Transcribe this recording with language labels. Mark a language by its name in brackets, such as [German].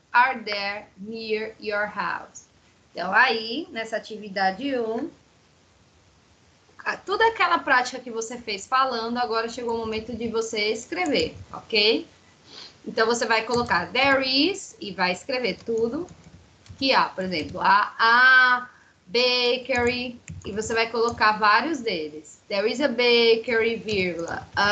[English] Are there near your house? [Portuguese] Então, aí, nessa atividade 1, toda aquela prática que você fez falando, agora chegou o momento de você escrever, ok? Então, você vai colocar [English] there is [Portuguese] e vai escrever tudo que há. Por exemplo, a bakery, e você vai colocar vários deles. [English] There is a bakery, vírgula.